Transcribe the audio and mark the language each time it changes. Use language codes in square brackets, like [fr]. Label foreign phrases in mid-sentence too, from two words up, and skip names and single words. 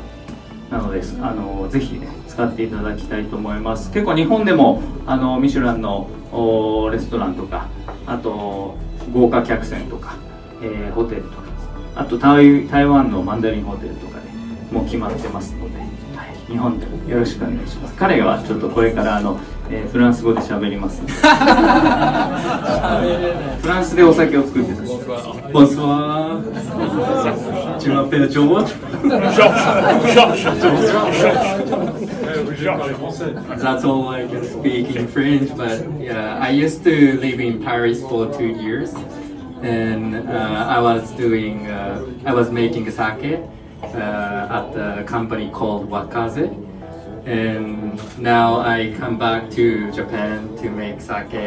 [ja] なのでぜひね使っていただきたいと思います。結構日本でもミシュランのレストランとか、あと豪華客船とか、ホテルとか、あと台湾のマンダリンホテルとかでもう決まってますので、はい、日本でもよろしくお願いします。彼はちょっとこれからフランス語で喋りますのでフフランスでお酒を作ってた。Bonsoir. [fr] Tu m'appelles George? [en] That's all I can speak in French, but yeah, I used to live in Paris for 2 years, and I was making sake at a company called Wakaze, and now I come back to Japan to make sake.